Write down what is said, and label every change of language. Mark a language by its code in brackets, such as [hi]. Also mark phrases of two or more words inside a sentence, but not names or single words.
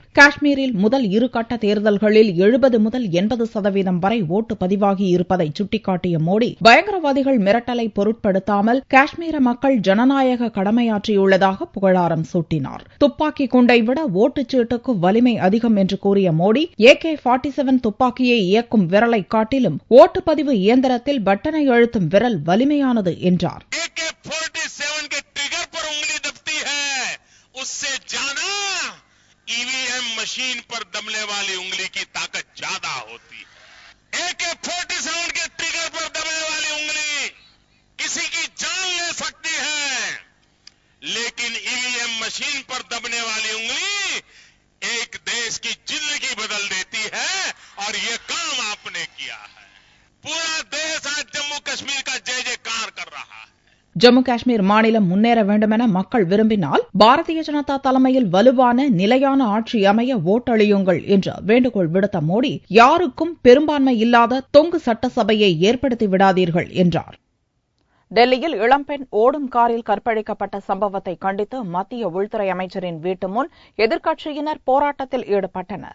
[ta] காஷ்மீரில் முதல் 2 கட்ட தேர்தல்களில் 70 முதல் 80% வரை ஓட்டு பதிவாகி இருப்பதை சுட்டிக்காட்டிய மோடி, பயங்கரவாதிகள் மிரட்டலை பொருட்படுத்தாமல் காஷ்மீர மக்கள் ஜனநாயக கடமையாற்றியுள்ளதாக புகழாரம் சூட்டினார். துப்பாக்கி குண்டை விட ஓட்டுச்சீட்டுக்கு வலிமை அதிகம் என்று கூறிய மோடி, AK-47 துப்பாக்கியை இயக்கும் விரலை காட்டிலும் ஓட்டுப்பதிவு இயந்திரத்தில் பட்டனை அழுத்தும் விரல் வலிமையானது என்றார். [hi] AK-47 के ट्रिगर पर उंगली दबती है, उससे ज्यादा EVM मशीन पर दबने वाली उंगली की ताकत ज्यादा होती है. AK-47 के ट्रिगर पर दबने वाली उंगली किसी की जान ले सकती है, लेकिन EVM मशीन पर दबने वाली उंगली एक देश की जिंदगी बदल देती है. और ये काम आपने किया है. पूरा देश आज जम्मू कश्मीर का जय जयकार कर रहा है. [ta] ஜம்மு காஷ்மீர் மாநிலம் முன்னேற வேண்டுமென மக்கள் விரும்பினால் பாரதிய ஜனதா தலைமையில் வலுவான நிலையான ஆட்சி அமைய ஓட்டளியுங்கள் என்று வேண்டுகோள் விடுத்த மோடி, யாருக்கும் பெரும்பான்மை இல்லாத தொங்கு சட்டசபையை ஏற்படுத்தி விடாதீர்கள் என்றார். டெல்லியில் இளம்பெண் ஓடும் காரில் கற்பழிக்கப்பட்ட சம்பவத்தை கண்டித்து மத்திய உள்துறை அமைச்சரின் வீட்டு முன் எதிர்க்கட்சியினர் போராட்டத்தில் ஈடுபட்டனர்.